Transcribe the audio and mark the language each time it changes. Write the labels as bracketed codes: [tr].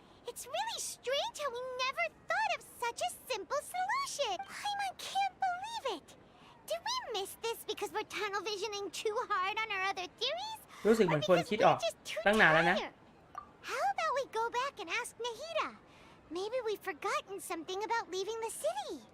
[en] It's really strange how we never thought of such a simple solution! Paimon can't believe it! Did we miss this because we're tunnel visioning too hard on our other theories? [th] รู้สึกเหมือนควรคิดออกตั้งนานแล้วนะ [en] How about we go back and ask Nahida? Maybe we've forgotten something about leaving the city.